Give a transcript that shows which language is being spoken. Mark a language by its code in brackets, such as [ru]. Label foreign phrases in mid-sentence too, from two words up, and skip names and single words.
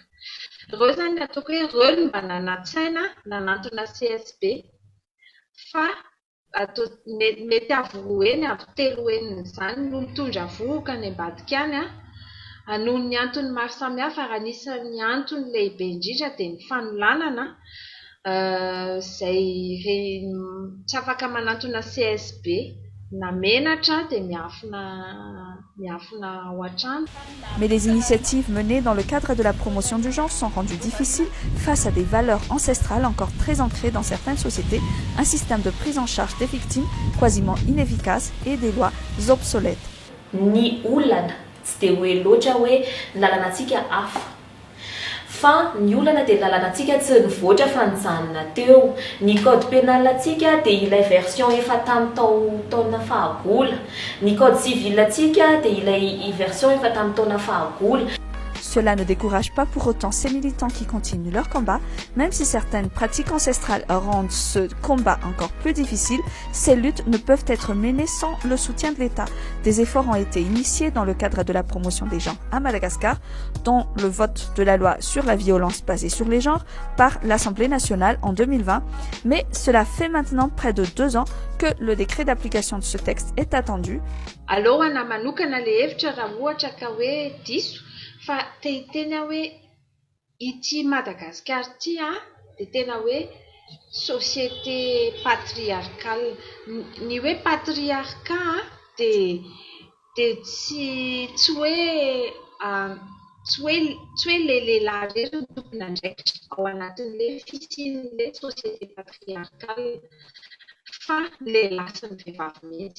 [mg] Reo zany ataoko hoe reo mba nanatsaina nanantona CSB fa mety avy telo eniny zany no mitondra voka ny ambadika any noho ny antony maro samihafa ary anisan'ny antony lehibe indrindra dia ny fanolanana zay tsy afaka manantona CSB na menatra dia miafina ao an-trano. [fr] Mais les initiatives menées dans le cadre de la promotion du genre sont rendues difficiles face à des valeurs ancestrales encore très ancrées dans certaines sociétés, un système de prise en charge des victimes quasiment inefficace et des lois obsolètes. [mg] Ny olana tsy dia hoe loatra hoe lalanatsika hafa fa ny olana dia lalanatsika tsy nivoatra fa nijanona teo. Ny [fr] code pénal [mg] atsika dia ilay version efa tamin'ny taona fahagola, ny [fr] code civil [mg] atsika dia ilay version efa tamin'ny taona fahagola. [fr] Cela ne décourage pas pour autant ces militants qui continuent leur combat, même si certaines pratiques ancestrales rendent ce combat encore plus difficile. Ces luttes ne peuvent être menées sans le soutien de l'État. Des efforts ont été initiés dans le cadre de la promotion des genres à Madagascar, dont le vote de la loi sur la violence basée sur les genres par l'Assemblée nationale en 2020. Mais cela fait maintenant près de 2 ans que le décret d'application de ce texte est attendu. [mg] Alohana manokana le hevitra raha ohatra ka hoe diso fa tena hoe ity Madagasikara ity dia tena hoe [fr] société patriarcale. [mg] Ny hoe patriarcat dia tsy hoe le lehilahy rery no tompona andraikitra ao anatin'le fisian'le [fr] société patriarcale [mg] fa lehilahy sy ny vehivavy mihitsy.